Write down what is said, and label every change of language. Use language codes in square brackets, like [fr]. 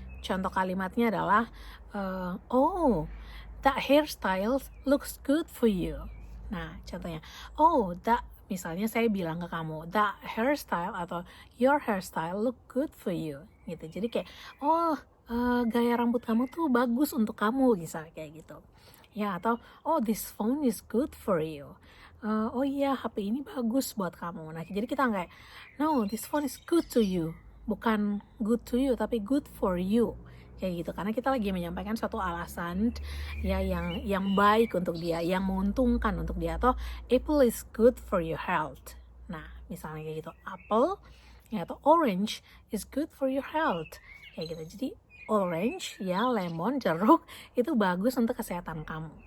[id] Contoh kalimatnya adalah [en] oh, that hairstyle looks good for you. Nah, contohnya, misalnya saya bilang ke kamu, that hairstyle atau your hairstyle look good for you, gitu. [id] Jadi kayak, gaya rambut kamu tuh bagus untuk kamu, misalnya kayak gitu. Ya, atau, [en] this phone is good for you. [id] HP ini bagus buat kamu. Nah, jadi kita kayak, [en] no, this phone is good to you. Bukan good to you, tapi good for you. [id] Kayak gitu, karena kita lagi menyampaikan suatu alasan ya yang baik untuk dia, yang menguntungkan untuk dia, atau [en] apple is good for your health. [id] Nah, misalnya kayak gitu, apple ya, atau [en] orange is good for your health [id] kayak gitu. Jadi orange ya, lemon, jeruk itu bagus untuk kesehatan kamu.